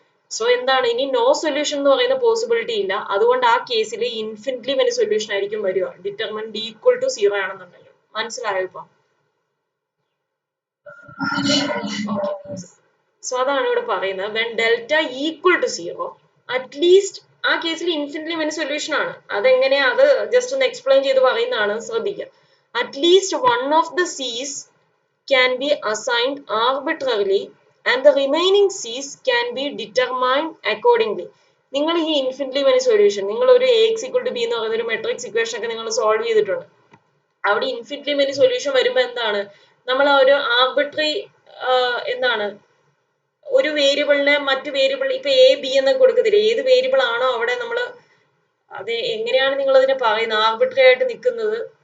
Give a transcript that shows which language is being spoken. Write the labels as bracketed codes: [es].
[ml] So എന്താണ്, ഇനി no solution എന്ന് പറയുന്ന പോസിബിലിറ്റി ഇല്ല. അതുകൊണ്ട് ആ കേസിൽ ഇൻഫിനിറ്റ്ലി മെനി സൊല്യൂഷൻ ആയിരിക്കും വരിക, ഡിറ്റർമിനന്റ് ഈക്വൽ ടു 0 ആണെന്നുണ്ടെങ്കിൽ. മനസ്സിലായോ ഇപ്പൊ? സോ അതാണ് ഇവിടെ പറയുന്നത്, when delta equal to 0 at least ആ കേസിൽ ഇൻഫിനിറ്റ്ലി മെനി സൊല്യൂഷൻ ആണ്. അതെങ്ങനെയാ, അത് ജസ്റ്റ് ഒന്ന് എക്സ്പ്ലെയിൻ ചെയ്ത് പറയുന്നതാണ്, ശ്രദ്ധിക്കുക. [en] At least one of the C's can be assigned arbitrarily and the remaining c's can be determined accordingly. [ml] നിങ്ങൾ ഈ ഇൻഫിനിറ്റ്ലി മെനി സൊല്യൂഷൻ, നിങ്ങൾ ഒരു ax equal to b എന്ന് പറയുന്ന ഒരു മെട്രിക്സ് ഇക്വേഷൻ ഒക്കെ നിങ്ങൾ സോൾവ് ചെയ്തിട്ടുണ്ട്. അവിടെ ഇൻഫിനിറ്റ്ലി മെനി സൊല്യൂഷൻ വരുമ്പോൾ എന്താണ്, നമ്മൾ ആ ഒരു ആർബിട്രറി എന്താണ്, ഒരു വേരിയബിളിനെ മറ്റു വേരിയബിൾ, ഇപ്പൊ എ ബി എന്നൊക്കെ കൊടുക്കത്തില്ല, ഏത് വേരിയബിൾ ആണോ അവിടെ നമ്മൾ, അത് എങ്ങനെയാണ് നിങ്ങൾ അതിനെ പറയുന്നത്, ആർബിട്രറി ആയിട്ട് നിൽക്കുന്നത്.